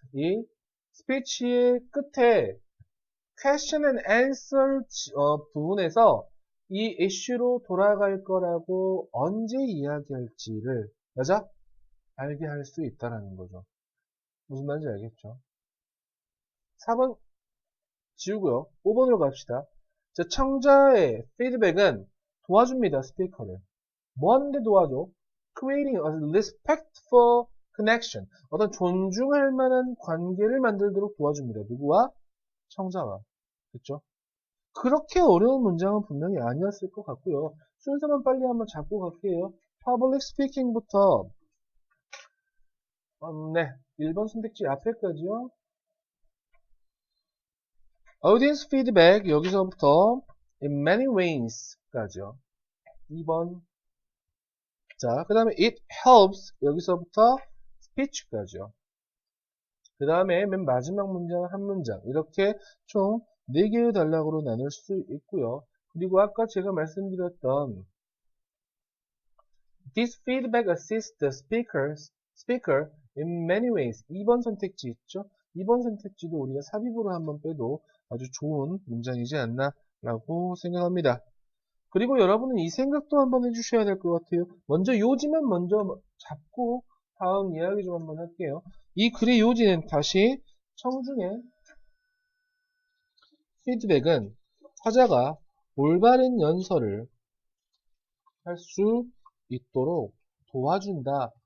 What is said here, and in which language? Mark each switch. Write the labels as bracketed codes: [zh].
[ko] 이 스피치의 끝에 [en] question and answer [ko] 부분에서 이 이슈로 돌아갈 거라고 언제 이야기할지를 맞아? 알게 할 수 있다라는 거죠. 무슨 말인지 알겠죠? 4번 지우고요. 5번으로 갑시다. 자, 청자의 피드백은 도와줍니다. 스피커를. 뭐 하는데 도와줘? [en] Creating a respectful connection. [ko] 어떤 존중할 만한 관계를 만들도록 도와줍니다. 누구와? 청자와. 그렇죠? 그렇게 어려운 문장은 분명히 아니었을 것 같고요. 순서만 빨리 한번 잡고 갈게요. Public speaking부터 네, 1번 선택지 앞에까지요. [en] Audience feedback [ko] 여기서부터 [en] in many ways까지요. [ko] 2번. 자, 그 다음에 [en] it helps [ko] 여기서부터 speech까지요. 그 다음에 맨 마지막 문장은 한 문장. 이렇게 총 4개의 단락으로 나눌 수 있고요. 그리고 아까 제가 말씀드렸던 [en] This feedback assists the speaker in many ways. [ko] 2번 선택지 있죠? 2번 선택지도 우리가 삽입으로 한번 빼도 아주 좋은 문장이지 않나 라고 생각합니다. 그리고 여러분은 이 생각도 한번 해주셔야 될 것 같아요. 먼저 요지만 먼저 잡고 다음 이야기 좀 한번 할게요. 이 글의 요지는 다시 청중의 피드백은 화자가 올바른 연설을 할 수 있도록 도와준다.